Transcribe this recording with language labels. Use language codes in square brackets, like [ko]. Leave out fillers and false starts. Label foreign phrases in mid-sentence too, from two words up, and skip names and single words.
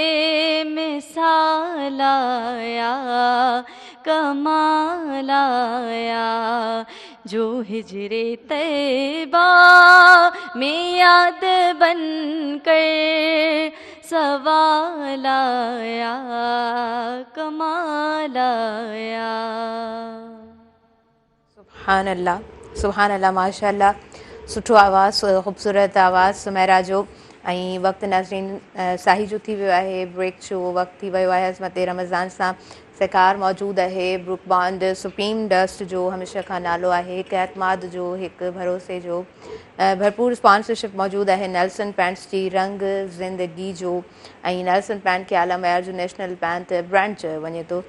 [ur] مثال آیا کمال آیا، جو ہجر طیبہ میں یاد بن کر سوال آیا کمال آیا۔ [ar] سبحان اللہ سبحان اللہ، ماشاء اللہ، [sd] سٹھو آواज़، ख़ूबसूरत आवाज़ सुमेरा जो। ऐं वक़्तु नाज़रीन साही जो थी वियो आहे, ब्रेक जो वक़्तु थी वियो आहे। अज़मत रमज़ान सां सहकार मौजूदु आहे, ब्रुक बॉन्ड सुप्रीम डस्ट जो हमेशह खां नालो आहे, हिकु एतमाद जो, हिकु भरोसे जो, भरपूर स्पॉन्सरशिप मौजूदु आहे नेल्सन पैंट्स जी, रंग ज़िंदगी जो, ऐं नेल्सन पैंट खे आला मयार जो [en] national paint brand [sd] चयो वञे थो।